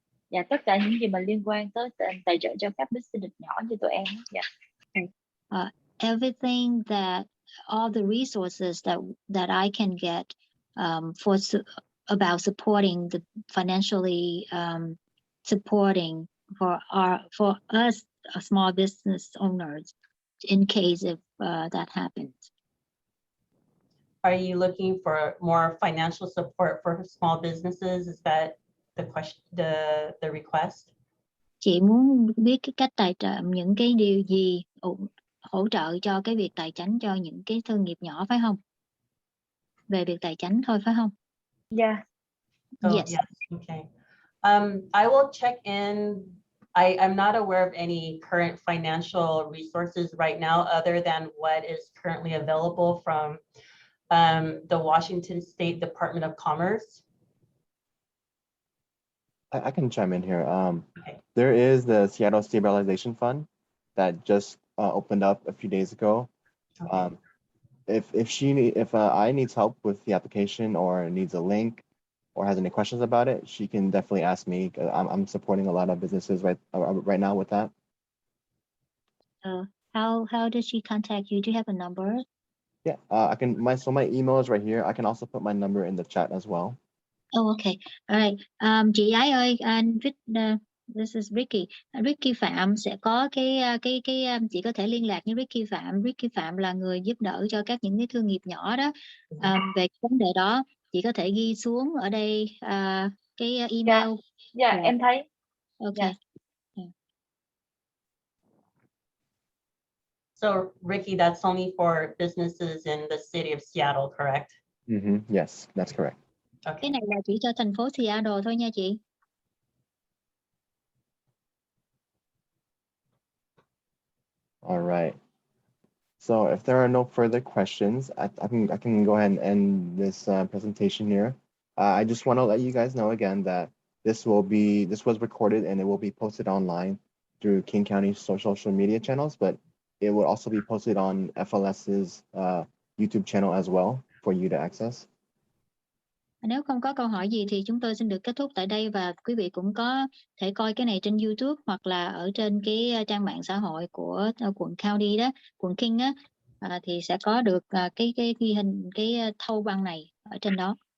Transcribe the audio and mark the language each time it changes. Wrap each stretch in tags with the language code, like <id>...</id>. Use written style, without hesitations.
<vi>Dạ tất cả những gì mà liên quan tới tài trợ cho các business nhỏ như tụi em. Dạ.</vi> <en>Everything all the resources that I can get about supporting the financially supporting for us small business owners in case if that happens. Are you looking for more financial support for small businesses? Is that the question, the request?</en> <vi>Chị muốn biết cái cách tài trợ, những cái điều gì hỗ trợ cho cái việc tài chính cho những cái thương nghiệp nhỏ phải không? Về việc tài chính thôi phải không?</vi> <en>Yeah. Yes. Yes. Okay. I will check in. I'm not aware of any current financial resources right now other than what is currently available from the Washington State Department of Commerce. I can chime in here. Okay. There is the Seattle Stabilization Fund that just opened up a few days ago. Okay. If I needs help with the application or needs a link or has any questions about it, she can definitely ask me. I'm supporting a lot of businesses right now with that. How does she contact you? Do you have a number? Yeah, I can. My email is right here. I can also put my number in the chat as well. Oh, okay. All right.</en> <vi>Chị Ái ơi,</vi> <en>this is Ricky.</en> <vi>Ricky Phạm sẽ có chị có thể liên lạc với Ricky Phạm. Ricky Phạm là người giúp đỡ cho những cái thương nghiệp nhỏ đó. Về vấn đề đó, chị có thể ghi xuống ở đây cái email. Dạ, em thấy.</vi> <en>Okay. Yeah. So Ricky, that's only for businesses in the city of Seattle, correct? Yes, that's correct. Okay.</en> <vi>Cái này là chỉ cho thành phố Seattle thôi nha chị.</vi> <en>All right. So if there are no further questions, I can go ahead and end this presentation here. I just want to let you guys know again that this was recorded and it will be posted online through King County's social media channels, but it will also be posted on FLS's YouTube channel as well for you to access.</en> <vi>Nếu không có câu hỏi gì thì chúng tôi xin được kết thúc tại đây, và quý vị cũng có thể coi cái này trên YouTube hoặc là ở trên cái trang mạng xã hội của quận County đó, quận King á, thì sẽ có được cái ghi hình cái thâu băng này ở trên đó.</vi>